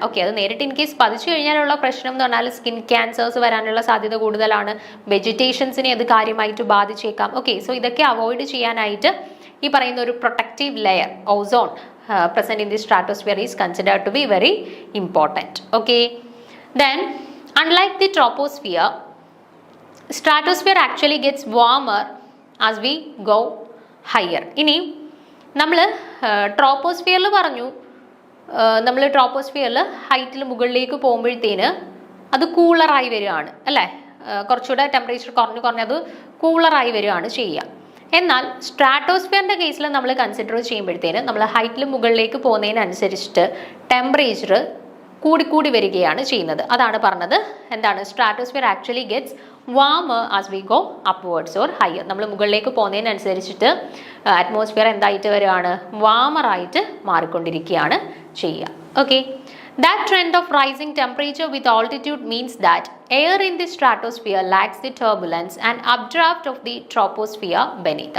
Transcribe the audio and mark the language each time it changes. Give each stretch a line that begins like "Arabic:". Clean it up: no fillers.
Malayalam: Okay, അത് നേരിട്ട് in case പതിച്ചു കഴിഞ്ഞാലുള്ള പ്രശ്നം എന്ന് പറഞ്ഞാൽ സ്കിൻ ക്യാൻസേഴ്സ് വരാനുള്ള സാധ്യത കൂടുതലാണ്. വെജിറ്റേഷൻസിനെ അത് കാര്യമായിട്ട് ബാധിച്ചേക്കാം. ഓക്കെ, സോ ഇതൊക്കെ അവോയ്ഡ് ചെയ്യാനായിട്ട് ഈ പറയുന്ന ഒരു protective layer ozone
English: present in the stratosphere is considered to be very important. Okay, then unlike the troposphere, stratosphere actually gets warmer as we go higher.
Malayalam: ഇനി നമ്മൾ ട്രോപ്പോസ്ഫിയറിൽ പറഞ്ഞു, നമ്മൾ ട്രോപ്പോസ്ഫിയറിൽ ഹൈറ്റിൽ മുകളിലേക്ക് പോകുമ്പോഴത്തേന് അത് കൂളറായി വരികയാണ് അല്ലേ? കുറച്ചുകൂടെ ടെമ്പറേച്ചർ കുറഞ്ഞത് കൂളറായി വരികയാണ് ചെയ്യുക. എന്നാൽ സ്ട്രാറ്റോസ്ഫിയറിൻ്റെ കേസിൽ നമ്മൾ കൺസിഡർ ചെയ്യുമ്പോഴത്തേന് നമ്മൾ ഹൈറ്റിൽ മുകളിലേക്ക് പോകുന്നതിനനുസരിച്ചിട്ട് ടെമ്പറേച്ചർ കൂടി വരികയാണ് ചെയ്യുന്നത്. അതാണ് പറഞ്ഞത് എന്താണ്?
English: Stratosphere actually gets warmer as we go upwards or higher.
Malayalam: നമ്മൾ മുകളിലേക്ക് പോകുന്നതിനനുസരിച്ചിട്ട് അറ്റ്മോസ്ഫിയർ എന്തായിട്ട് വരികയാണ്? വാമറായിട്ട് മാറിക്കൊണ്ടിരിക്കുകയാണ് ചെയ്യുക. Okay,
English: That trend of rising temperature with altitude means that air in the stratosphere lacks the turbulence and updraft of the troposphere beneath.